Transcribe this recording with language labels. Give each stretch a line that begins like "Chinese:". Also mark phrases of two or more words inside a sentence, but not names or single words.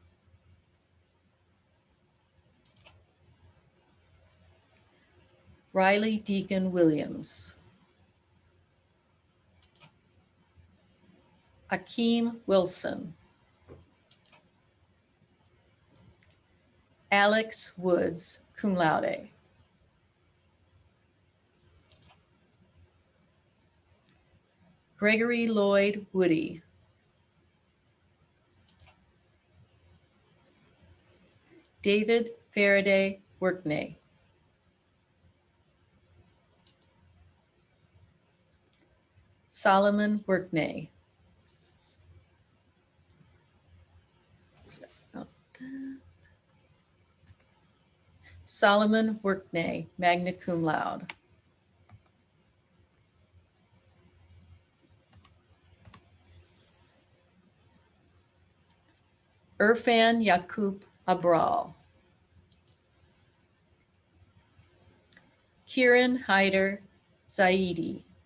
English: Riley Deacon Williams. Akeem Wilson. Alex Woods,
Latin: cum laude.
English: Gregory Lloyd Woody. David Faraday Workney. Solomon Workney. Solomon Workney,
Latin: magna cum laude.
English: Irfan Yaqub Abral. Kieran Hyder Zaidi.